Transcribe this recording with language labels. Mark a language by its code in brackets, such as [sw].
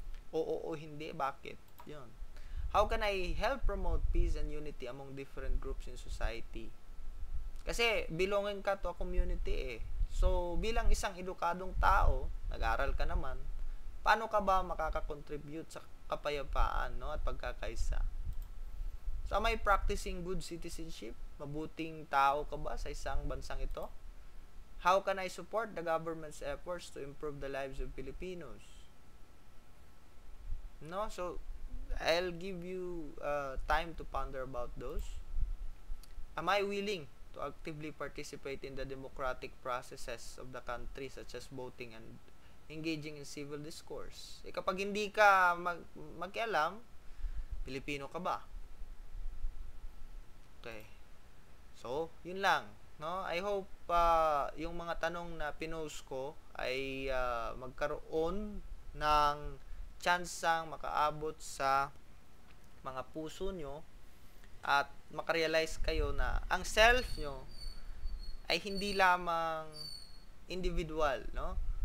[tl] Oo o hindi, bakit? Yun. [en] How can I help promote peace and unity among different groups in society? [tl] Kasi belonging ka to a community eh. So, bilang isang edukadong tao, nag-aral ka naman, paano ka ba makakakontribute sa kapayapaan, no, at pagkakaisa? [en] So, am I practicing good citizenship? [tl] Mabuting tao ka ba sa isang bansang ito? [en] How can I support the government's efforts to improve the lives of Filipinos? No? So, I'll give you time to ponder about those. Am I willing to actively participate in the democratic processes of the country such as voting and engaging in civil discourse? [tl] Kapag hindi ka mag-alam, Pilipino ka ba? Okay. So, yun lang. No? I hope yung mga tanong na pinost ko ay magkaroon ng tsansang makaabot sa mga puso nyo at makarealize kayo na ang self nyo ay hindi lamang individual, no?